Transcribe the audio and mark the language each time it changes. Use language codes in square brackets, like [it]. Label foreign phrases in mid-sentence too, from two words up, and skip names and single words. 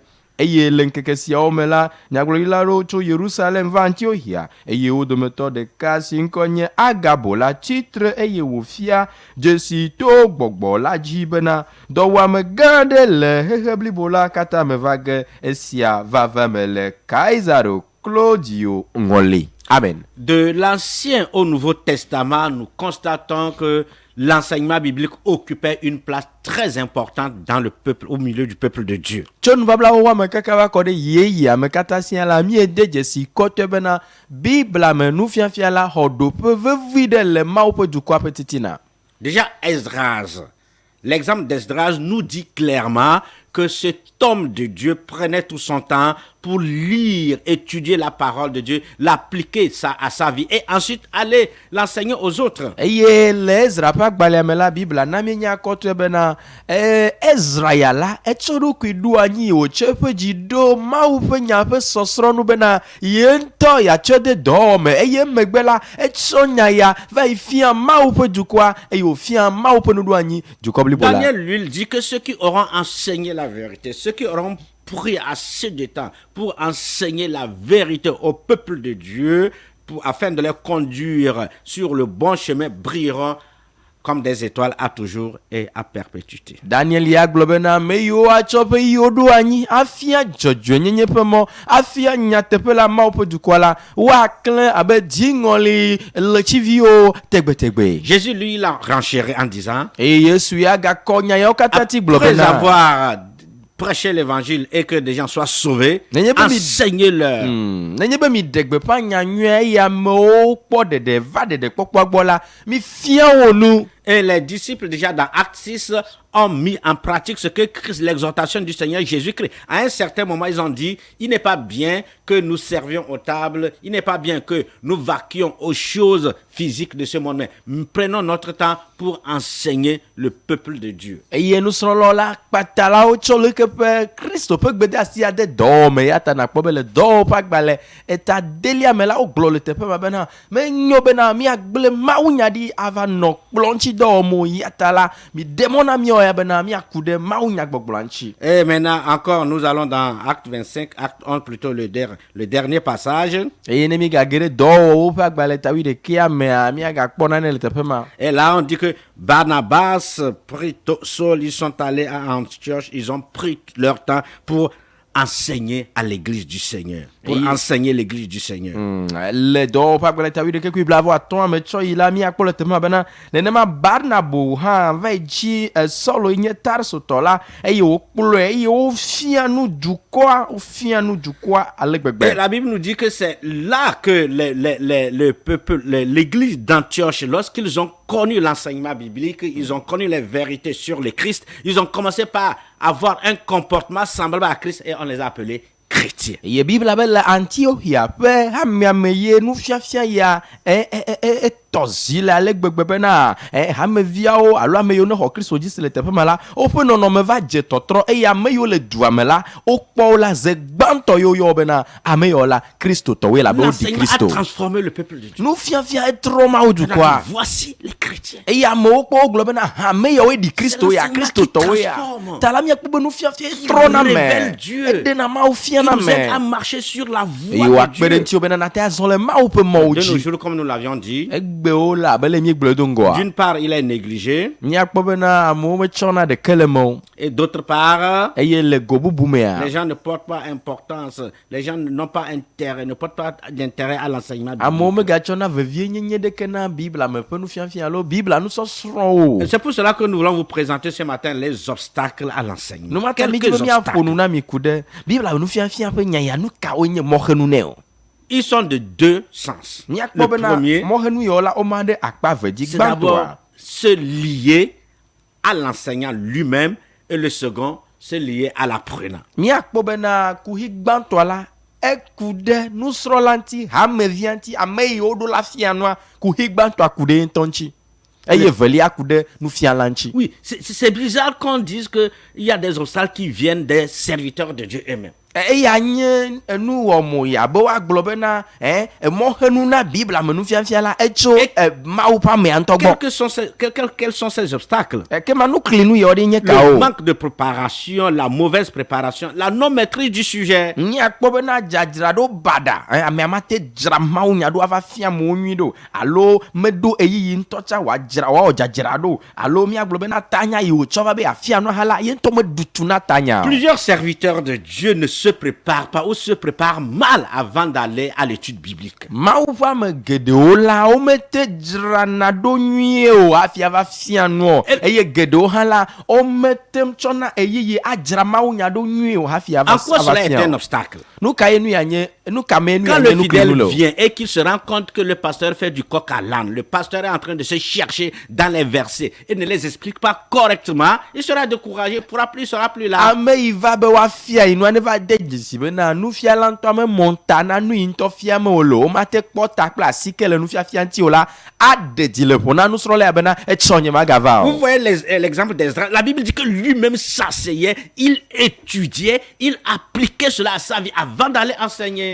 [ee] Eye le ŋkeke siawo me la, nyagblɔɖilawo tso Yerusalem va Antiochia eye wo dometɔ ɖeka si ŋkɔ nye Agabo la tsitre eye wòfia dzesi to gbɔgbɔ la dzi bena dɔwuame gã aɖe le xexe blibo la katã me va ge esia vava me le Kaisaro Claudio ŋɔli. Amen. [fr] De l'Ancien au Nouveau Testament, nous constatons que l'enseignement biblique occupait une place très importante dans le peuple, au milieu du peuple de Dieu. [ee] Tso nubablawo wa me kaka va kɔ ɖe yeyea me katã sia la miede dzesi kɔtɔe bena Bibla me nufiafia la xɔ ɖoƒe vevi ɖe le Mawu ƒe dukɔa ƒe titina. [fr] Déjà, Esdras, l'exemple d'Esdras nous dit clairement que cet homme de Dieu prenait tout son temps pour lire, étudier la parole de Dieu, l'appliquer à sa vie et ensuite aller l'enseigner aux autres. [ee] Eye le Ezra ƒe agbalẽa me la Bibla na mienya kɔtɔe bena Ezra ya la etsɔ ɖokui ɖo anyi wòtsɔ eƒe dzi ɖo Mawu ƒe nya ƒe sɔsrɔ̃ nu bena ye ŋutɔ yeatsɔ de dɔwɔme eye emegbe la etsɔ nya ya va yi fia Mawu ƒe dukɔa eye wòfia Mawu ƒe nuɖoanyi dukɔ blibo la. [fr] Daniel lui dit que ceux qui auront enseigné la vérité, ceux qui auront pris assez de temps pour enseigner la vérité au peuple de Dieu, afin de les conduire sur le bon chemin, brilleront comme des étoiles à toujours et à perpétuité. [ee] Daniel ya gblɔ bena ame yiwo atsɔ ƒe yiwo ɖo anyi afia dzɔdzɔenyenye ƒe mɔ afia nyateƒe la Mawu ƒe dukɔ la woaklẽ abe dziŋɔli letsiviwo tegbetegbe. [fr] Jésus lui l'a renchéri en disant, [ee] eye Yesu ya gakɔ nya yawo katã ti gblɔ [fr] après [ee] bena [fr] avoir prêché l'évangile et que des gens soient sauvés, enseignez-leur. [ee] Nenye be mi ɖe gbeƒã nyanyuia eye amewo kpɔ ɖeɖe va ɖeɖe kpɔkpɔa gbɔ la mi fia wo nu. [fr] Et les disciples, déjà dans Acte 6, ont mis en pratique ce que Christ, l'exhortation du Seigneur Jésus-Christ. À un certain moment, ils ont dit, il n'est pas bien que nous servions aux tables, il n'est pas bien que nous vaquions aux choses physiques de ce monde, mais prenons notre temps pour enseigner le peuple de Dieu. [ee] Eye nusrɔ̃lawo la kpata la wotsɔ leke ƒe Kristo ƒe gbedeasi ade dɔwɔme ya ta nakpɔ be le dɔwɔƒe ƒe agbalẽ eta delia me la wogblɔ le teƒe ma bena menyo bena miagblẽ mawunya ɖi ava nɔ kplɔ ŋuti dɔwɔmo ya ta la mi demɔ na miawo ya bena miaku ɖe mawunya gbɔgblɔa ŋuti. [fr] Et maintenant encore, nous allons dans Acte 25, Acte 11 plutôt le dernier passage. [ee] Eye ne mi gage ɖe dɔwɔwɔwo ƒe agbalẽ ta 11 mea miagakpɔ nane le teƒe ma. [fr] Et là on dit que Barnabas prit Saul, ils sont allés à Antioche, ils ont pris leur temps pour enseigner à l'église du Seigneur. Pour enseigner l'église du Seigneur. [ee] Le dɔwɔƒe agbalẽ ta 11 blaeve-atɔ̃a me tsɔ yi la miakpɔ le teƒe ma bena nenema Barnabo hã va yi dzi Saulo yi nye Tarsotɔ la eye wòkplɔe eye wofia nu dukɔa ale gbegbe. [fr] Et la Bible nous dit que c'est là que le peuple, l'église d'Antioche, lorsqu'ils ont connu l'enseignement biblique, ils ont connu les vérités sur le Christ, ils ont commencé par avoir un comportement semblable à Christ et on les a appelés chrétiens. [ee] Ye Bibla be le Antiochia ƒe hameame ye nufiafia ya tɔzi le ale gbegbe bena hameviawo alo ame yiwo ne xɔ Kristo dzi si le teƒe me la woƒe nɔnɔme va dze tɔtrɔ eye ame yiwo le dua me la wokpɔ wo la ze gbãtɔ yiwo yɔ bena ame yiwo la kristotɔwoe la be wodi Kristo. [fr] L'enseignement a transformé le peuple de Dieu. [ee] Nufiafia etrɔ Mawu dukɔa. [fr] Voici les chrétiens. [ee] Eye amewo kpɔ wogblɔ bena ame yiwo di Kristo ya kristotɔwoe ya ta la miakpɔ be nufiafia etrɔ na me edena Mawu fia na me [fr] à marcher sur la voie [ee] eye [fr] de [ee] wakpe ɖe [fr] Dieu. [ee] ŋuti wo bena nate azɔ le Mawu ƒe mɔwo [fr] De nos [ee] dzi. [fr] jours, comme nous l'avions dit, [ee] gbewo la abe le mi gble do ngoa. [fr] D'une part, il est négligé, [ee] Miakpɔ bena amewo metsɔna ɖeke le me o. [fr] et d'autre part, [ee] Eye le go bubu mea, [fr] les gens ne portent pas importance, les gens n'ont pas intérêt, ne portent pas d'intérêt à l'enseignement [ee] amewo [fr] biblique. [ee] megatsɔna vevie nyenye ɖeke na Bibla me ƒe nufiafia alo Bibla nusɔsrɔ̃ o. [fr] Et c'est pour cela que nous voulons vous présenter ce matin les obstacles à l'enseignement. [ee] Numata mi [fr] Quelques [ee] dzi be miaƒo nu [fr] obstacles. [ee] na mi ku ɖe Bibla nufiafia ƒe nyaya nu kawo nye mɔxenu nɛ o. [fr] Ils sont de deux sens. Le [ee] Miakpɔ bena [fr] premier, [ee] mɔxenu yawo la woma ɖe akpa ve dzi [fr] c'est d'abord [ee] gbãtɔa. [fr] se lier à l'enseignant lui-même, et le second, se lier à l'apprenant. [ee] Miakpɔ bena kuhi gbãtɔa la eku ɖe nusrɔ̃la ŋuti, hamevia ŋuti, ame yiwo ɖo la fia nua kuhi gbãtɔa ku ɖe ŋutɔ ŋuti. Eye velia ku ɖe nufiala ŋuti. [fr] Oui, c'est bizarre qu'on dise qu'il y a des obstacles qui viennent des serviteurs de Dieu eux-mêmes. [ee] Eya nye enu wɔmo ya be woagblɔ bena mɔxenu na Bibla me nufiafia la etso Mawu ƒe amea ŋutɔ gbɔ. [fr] Quels sont ces obstacles? [ee] Kema nuklinu yawo ɖe nye [fr] Le [ee] kawo. [fr] manque de préparation, la mauvaise préparation, la non-maîtrise du sujet. [ee] Miakpɔ bena dzadzraɖo baɖa amea mate dzra Mawu nya ɖo ava fia amewo nyui ɖo alo meɖo eyiyi ŋutɔ tsa wòawɔ dzadzra ɖo alo miagblɔ bena tanya yi wòtsɔ va be afia nua hã la ye ŋutɔ meɖutu na tanya o. [fr] Plusieurs serviteurs de Dieu ne se préparent pas ou se préparent mal avant d'aller à l'étude biblique. [ee] Mawu ƒe ame geɖewo la womete dzrana ɖo nyuie o hafi ava fia nua o eye geɖewo hã la womete tsɔna eyiyi adzra Mawu nya ɖo nyuie o hafi ava [fr] En quoi cela est [ee] fia [fr] un [ee] o. [fr] obstacle? [ee] Nu ka ye nu ya nye nu ka me nu [fr] Quand [ee] ya [fr] le [ee] nye [fr] fidèle [ee] nuklinu le o. [fr] vient et qu'il se rend compte que le pasteur fait du coq à l'âne, le pasteur est en train de se chercher dans les versets et ne les explique pas correctement, il sera découragé, il sera plus là. [ee] Ame yi va be woafia yi nua ne va de dzesi bena nufiala ŋutɔ me mɔta na nu yi ŋutɔ fia me wòle o womate kpɔ ta kple asike le nufiafia ŋuti o la aɖe dzi le ƒo na nusrɔ̃la ya bena etsɔ nye magava [fr] Vous [ee] o. [fr] voyez l'exemple d'Ezra. La Bible dit que lui-même s'asseyait, il étudiait, il appliquait cela à sa vie avant d'aller enseigner.